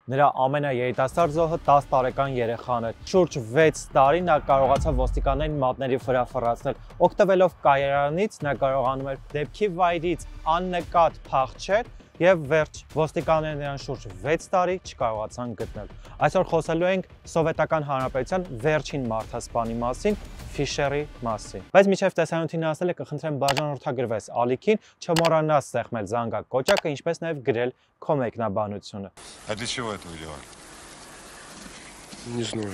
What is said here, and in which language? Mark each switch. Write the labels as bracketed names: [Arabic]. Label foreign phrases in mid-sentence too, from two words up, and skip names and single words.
[Armenian] Նրա ամենաերիտասարդ զոհը 10 տարեկան երեխան էր։ Շուրջ 6 տարի նա կարողացավ ոստիկաններին մատների վրա ֆռացնել։ Օգտվելով կայարանից նա կարողանում էր դեպքի վայրից աննկատ փախչել եւ վերջ ոստիկանները նրան շուրջ 6 տարի չկարողացան գտնել։ Այսօր խոսելու ենք Սովետական Հանրապետության վերջին մարդասպանի մասին, Ֆիշերի մասին։ Բայց մինչև տեսանյութին հասնելը կխնդրեմ բաժանորդագրվես ալիքին, չմոռանաս սեղմել զանգակ կոճակը, ինչպես նաեւ գրել քո մեկնաբանությունը։ [Russian] А для чего это вы делали? Не знаю.